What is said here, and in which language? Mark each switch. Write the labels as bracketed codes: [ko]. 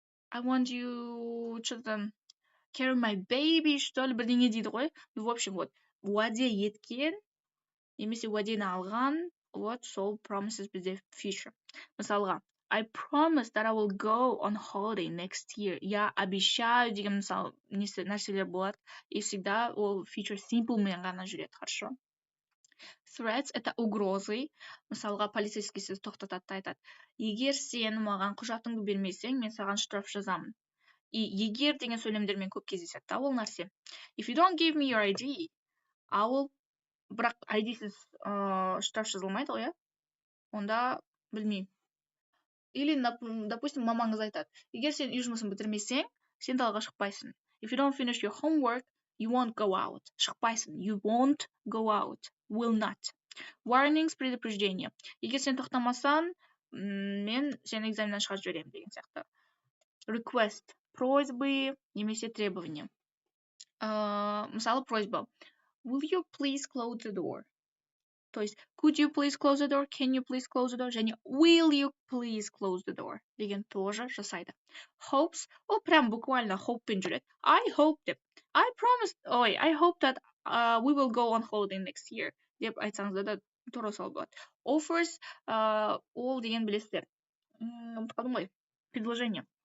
[en] I want you, [ru] что там, [en] carry my baby, [ru] что ли, [kk] бірдеңе дейді ғой. [ru] В общем, вот, [kk] уәде еткен, немесе уәдені алған, вот, сол promises бізде future. Мысалға, [en] I promise that I will go on holiday next year. [ru] Я обещаю [kk] деген мысалы нәрселер болады. [ru] И всегда [kk] ол future simple мен ғана жүреді, [ru] хорошо? [kk] Threats — [ru] это угрозы. [kk] Мысалға, полицейский сіз тоқтатады, айтады. Егер сен маған құжатыңды бермесең, мен саған штраф жазамын. И егер деген сөйлемдермен көп кездеседі, ол нәрсе. [en] If you don't give me your ID, I will... [kk] Бірақ ID-сіз штраф жазылмайды ғой, онда білмеймін. [ru] Или, допустим, [kk] мамаңыз айтады. Егер сен үй жұмысын бітірмесең, сен далаға шықпайсың. [en] If you don't finish your homework, you won't go out. [kk] Шықпайсың. [en] You won't go out. Will not. [kk] Warnings, [ru] предупреждение. [kk] Егер сен тоқтамасаң, мен сені экзаменнен шығарып жіберемін деген сияқты. [ru] Request. Просьбы [kk] немесе [ru] требования. [kk] Мысалы, [ru] просьба. [en] Will you please close the door? [ru] То есть, [en] could you please close the door? Can you please close the door? [kk] Және [en] will you please close the door? [kk] деген [ru] тоже [kk] жасайды. Hopes, ол [ru] прям буквально [kk] hopeпен жүреді. [en] I hope деп. I hope that we will go on holiday next year. [kk] Деп айтсаңыз да тура сол болады. Offers, ол деген білесіздер. Ұмытып ғой. [ru] Предложение.